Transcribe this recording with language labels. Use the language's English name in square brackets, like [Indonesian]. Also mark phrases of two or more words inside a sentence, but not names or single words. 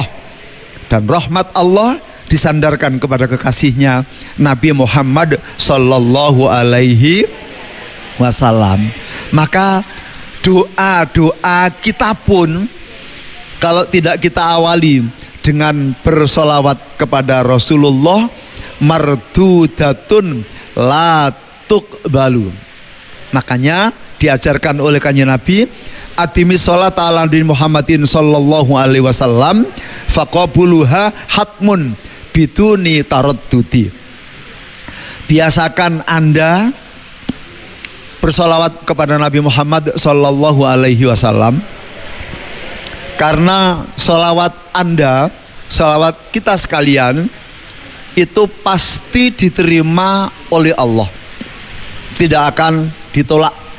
[Indonesian] Dan rahmat Allah disandarkan kepada kekasihnya Nabi Muhammad [Arabic] صلى الله عليه وسلم. [Indonesian] Maka doa-doa kita pun kalau tidak kita awali dengan bersolawat kepada Rasulullah, [Arabic] مردودة لا تقبل. [Indonesian] Makanya diajarkan oleh kanjeng Nabi, [Arabic] أتمم الصلاة على النبي محمد صلى الله عليه وسلم فقبولها حتم بدون تردد. [Indonesian] Biasakan Anda bersolawat kepada Nabi Muhammad [Arabic] صلى الله عليه وسلم, [Indonesian] karena solawat Anda, solawat kita sekalian itu pasti diterima oleh Allah, tidak akan ditolak.